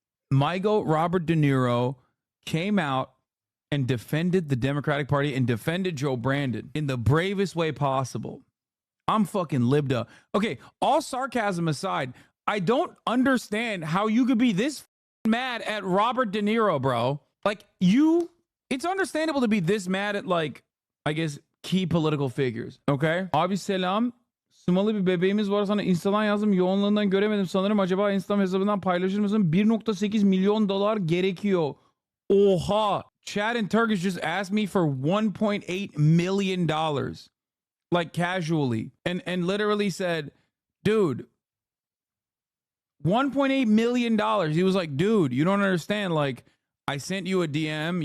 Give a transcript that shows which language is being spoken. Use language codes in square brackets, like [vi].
[en] My goat, Robert De Niro, came out and defended the Democratic Party and defended Joe Brandon in the bravest way possible. I'm fucking libbed up. Okay, all sarcasm aside, I don't understand how you could be this mad at Robert De Niro, bro. Like, it's understandable to be this mad at, like, I guess, key political figures. [tr] Okay? Abi selam. Sumalı bir bebeğimiz var, sana Insta'dan yazdım. Yoğunluğundan göremedim. Sanırım acaba Instagram hesabından paylaşır mısın? 1.8 milyon dolar gerekiyor. Oha. [en] Chad in Turkish just asked me for $1.8 million. Like, casually. And literally said, dude, $1.8 million. He was like, dude, you don't understand. Like, I sent you a DM.